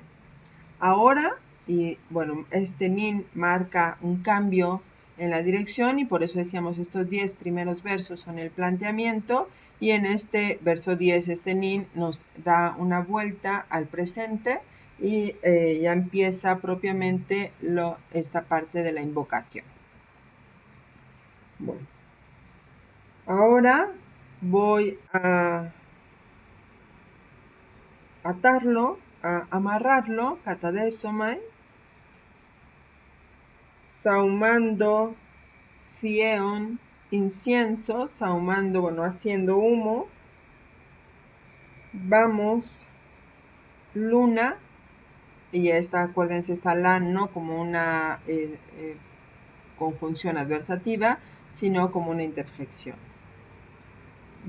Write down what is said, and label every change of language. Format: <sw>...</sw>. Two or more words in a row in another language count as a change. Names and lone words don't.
<es>Ahora, y bueno, este nin marca un cambio en la dirección y por eso decíamos estos 10 primeros versos son el planteamiento y en este verso 10 este nin nos da una vuelta al presente y ya empieza propiamente esta parte de la invocación. Bueno, ahora voy a atarlo, a amarrarlo, katadesomai, sahumando Fieon, incienso, sahumando, bueno, haciendo humo. Vamos, luna, y esta, acuérdense, está la no como una conjunción adversativa, sino como una interjección.</es>